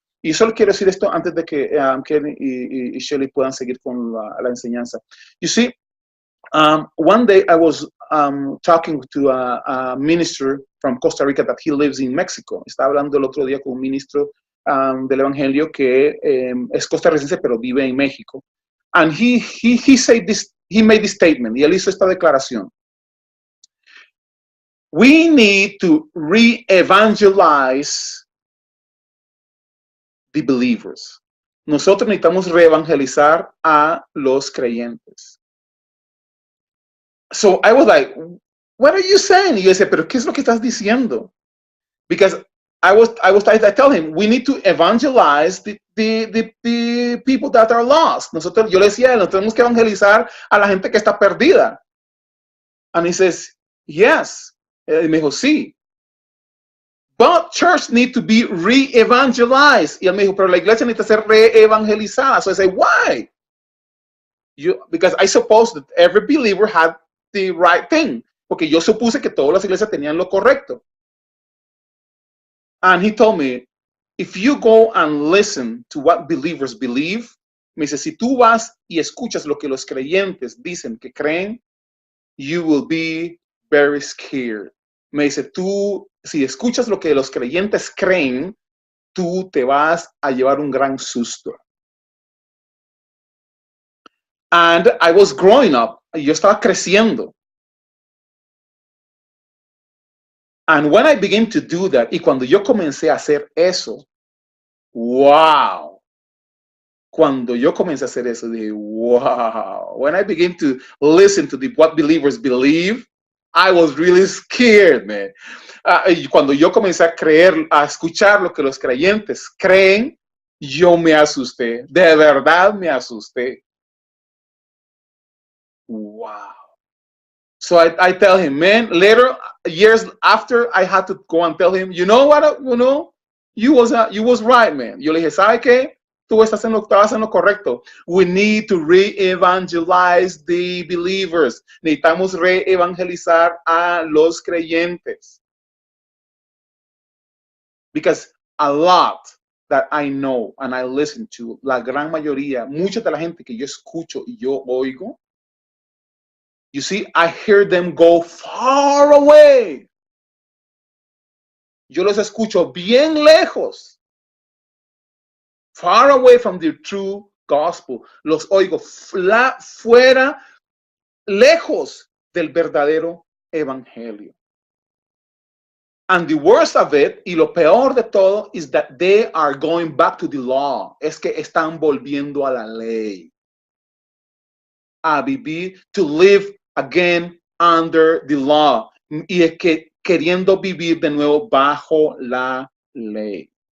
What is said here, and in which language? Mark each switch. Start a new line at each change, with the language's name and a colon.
Spanish: Y solo quiero decir esto antes de que Ken y Shelly puedan seguir con la enseñanza.
English: You see, one day I was talking to a minister from Costa Rica that he lives in Mexico.
Spanish: Estaba hablando el otro día con un ministro del evangelio que es costarricense pero vive en México.
English: And he said this, he made this statement,
Spanish: y él hizo esta declaración.
English: We need to re-evangelize the believers.
Spanish: Nosotros necesitamos reevangelizar a los creyentes.
English: So I was like, what are you saying?
Spanish: Y yo decía, pero ¿qué es lo que estás diciendo?
English: Because I tell him, we need to evangelize the people that are lost.
Spanish: Yo le decía, nosotros tenemos que evangelizar a la gente que está perdida.
English: And he says, yes.
Spanish: Y me dijo, sí.
English: But church need to be re-evangelized.
Spanish: Y él me dijo, pero la iglesia necesita ser re-evangelizada.
English: So I say, why? Because I suppose that every believer had the right thing.
Spanish: Porque yo supuse que todas las iglesias tenían lo correcto.
English: And he told me, if you go and listen to what believers believe,
Spanish: me dice, si tú vas y escuchas lo que los creyentes dicen que creen,
English: you will be very scared.
Spanish: Me dice, tú, si escuchas lo que los creyentes creen, tú te vas a llevar un gran susto.
English: And I was growing up,
Spanish: yo estaba creciendo.
English: And when I began to do that,
Spanish: y cuando yo comencé a hacer eso,
English: wow.
Spanish: Cuando yo comencé a hacer eso, dije, wow.
English: When I began to listen to what believers believe, I was really scared, man.
Spanish: Y cuando yo comencé a creer, a escuchar lo que los creyentes creen, yo me asusté. De verdad me asusté. Wow.
English: So I tell him, man, later, years after, I had to go and tell him, you know what, you was right, man.
Spanish: Yo le dije, ¿sabe qué? Tú estabas en lo correcto.
English: We need to re-evangelize the believers.
Spanish: Necesitamos re-evangelizar a los creyentes.
English: Because a lot that I know and I listen to,
Spanish: la gran mayoría, mucha de la gente que yo escucho y yo oigo,
English: you see, I hear them go far away.
Spanish: Yo los escucho bien lejos.
English: Far away from the true gospel.
Spanish: Los oigo fuera, lejos del verdadero evangelio.
English: And the worst of it,
Spanish: y lo peor de todo,
English: is that they are going back to the law.
Spanish: Es que están volviendo a la ley. A vivir,
English: to live again under the law.
Spanish: Y es que queriendo vivir de nuevo bajo la ley.